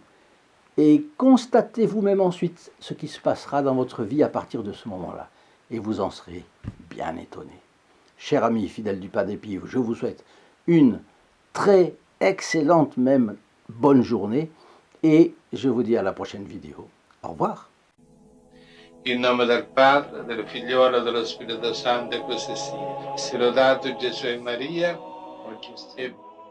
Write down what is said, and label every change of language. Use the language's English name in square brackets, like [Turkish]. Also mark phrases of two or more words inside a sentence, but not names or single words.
[French] Et constatez vous-même ensuite ce qui se passera dans votre vie à partir de ce moment-là. Et vous en serez bien étonné. Chers amis fidèles du Padre Pio, je vous souhaite une très excellente, même bonne journée. Et je vous dis à la prochaine vidéo. Au revoir. [Italian] In nome del Padre, del Figliolo e dello Spirito Santo, e così sia. Sia lodato Gesù e Maria, oggi e